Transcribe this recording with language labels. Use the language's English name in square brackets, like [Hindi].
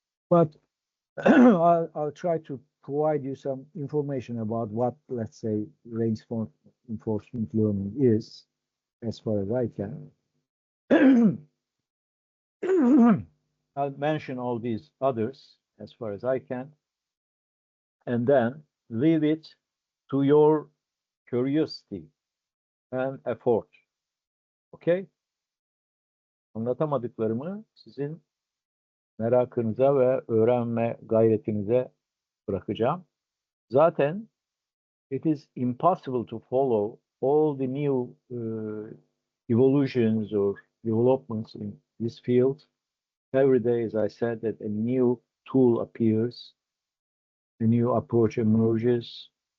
[English] But I'll try to provide you some information about what, let's say, reinforcement learning is, as far as I can. I'll mention all these others as far as I can, and then leave it to your curiosity and effort. Okay? [Turkish] Anlatamadıklarımı sizin merakınıza ve öğrenme gayretinize bırakacağım. Zaten [English] it is impossible to follow all the new evolutions or developments in this field. Every day, as I said, that a new tool appears, a new approach emerges.